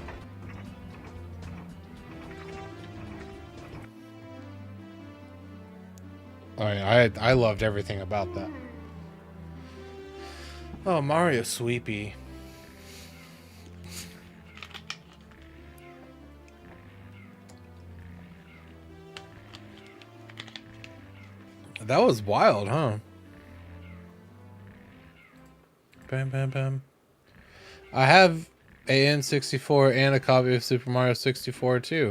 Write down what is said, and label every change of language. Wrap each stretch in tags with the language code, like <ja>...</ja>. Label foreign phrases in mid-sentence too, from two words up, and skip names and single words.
<en>I loved everything about that. Oh, Mario Sweepy. That was wild, huh? Bam, bam, bam. I have a N64 and a copy of Super Mario 64 too.</en>